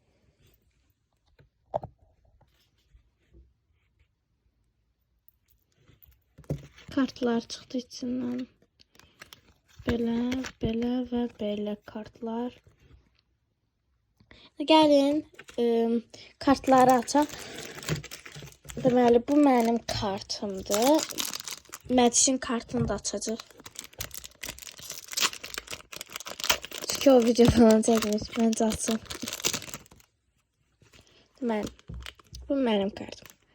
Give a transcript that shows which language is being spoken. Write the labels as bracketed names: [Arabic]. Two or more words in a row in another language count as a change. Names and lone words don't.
[Turkish] Kartlar çıktı içinden. Böyle ve böyle kartlar. [Azerbaijani] Gelin kartları açaq. Deməli bu mənim kartımdır. Mədişin kartını da açacaq. Çünki o video falan çəkmiş. Məncə açım. Deməli bu mənim kartım.